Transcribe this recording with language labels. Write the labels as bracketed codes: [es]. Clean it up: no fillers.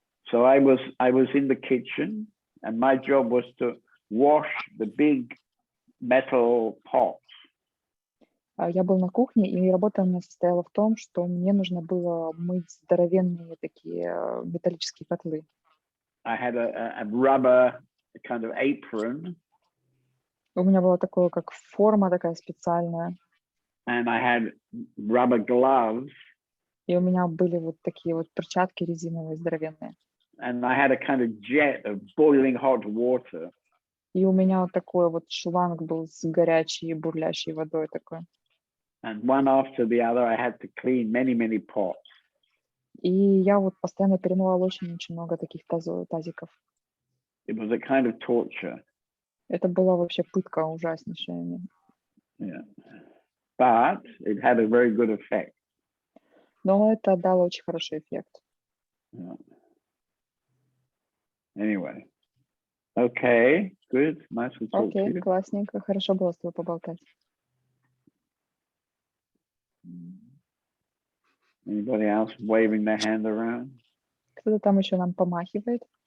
[en] So I was in the kitchen, and my job was to wash the big metal pots. [ru] Я был на кухне, и работа у меня состояла в том, что мне нужно было мыть здоровенные такие металлические котлы. [en] I had a rubber kind of apron. [ru] У меня была такое, как форма такая специальная. [en] And I had rubber gloves. [ru] И у меня были вот такие вот перчатки резиновые здоровенные. [en] And I had a kind of jet of boiling hot water. [ru] И у меня вот такой вот шланг был с горячей бурлящей водой такой. [en] And one after the other, I had to clean many pots. [ru] И я вот постоянно перемывала очень много таких тазиков. [en] It was a kind of torture. [ru] Это была вообще пытка ужаснейшая. [en] Yeah. But it had a very good effect. [ru] Но это дало очень хороший эффект. [en] Yeah. Anyway. Okay, good. Nice to talk to [ru] Окей, [en] you. [ru] классненько. Хорошо было с тобой поболтать. [en] Anybody else waving their hand around? [ru] Кто-то там еще нам помахивает.